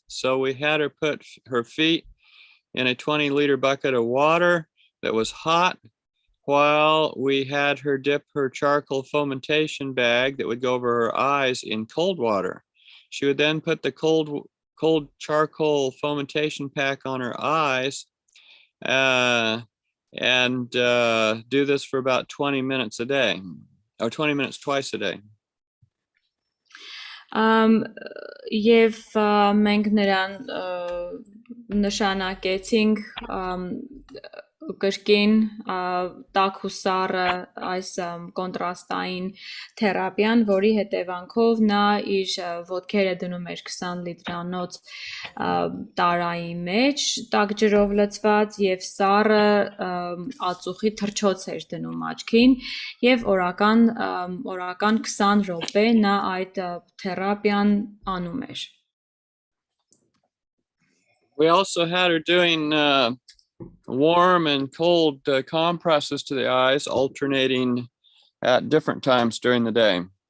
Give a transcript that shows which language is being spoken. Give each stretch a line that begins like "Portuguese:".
English: So we had her put her feet in a 20-liter bucket of water that was hot, while we had her dip her charcoal fomentation bag that would go over her eyes in cold water. She would then put the cold charcoal fomentation pack on her eyes and do this for about 20 minutes a day, or 20 minutes twice a day.
Armenian: Եվ մենք նրան նշանակեցինք կրկին տաք ու սառը այս կոնտրաստային թերապիան, որի հետևանքով նա իր ոտքերը դնում էր 20 լիտրանոց տարայի մեջ, տաք ջրով լցված եւ սառը ածուխի թռչոց էր դնում աչքին եւ օրական 20 րոպե նա այդ թերապիան անում էր.
English: We also had her doing warm and cold compresses to the eyes, alternating at different times during the day.